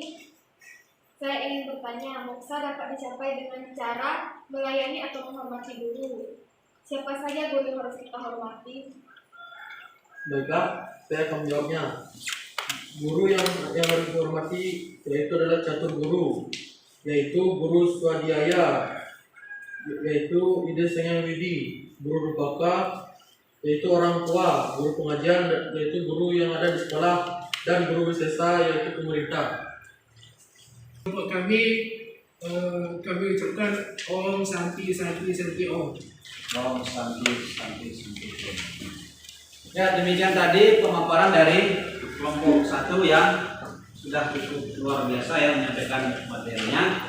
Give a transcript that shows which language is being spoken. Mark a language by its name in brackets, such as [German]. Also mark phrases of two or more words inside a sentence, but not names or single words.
[Indonesian] Saya ingin bertanya, moksa dapat dicapai dengan cara melayani atau menghormati guru. Siapa saja guru yang harus kita hormati? Baiklah, saya akan menjawabnya. Guru yang harus dihormati yaitu adalah catur guru, yaitu guru swadhyaya, yaitu ide sengang widi, guru rupaka, yaitu orang tua, guru pengajian, yaitu guru yang ada di sekolah, dan guru wisesa, yaitu pemerintah. Kelompok kami ucapkan [Sanskrit] Om Santi Santi Santi Om. Om Santi. [Indonesian] Ya, demikian tadi pemaparan dari kelompok 1 yang sudah cukup luar biasa ya menyampaikan materinya.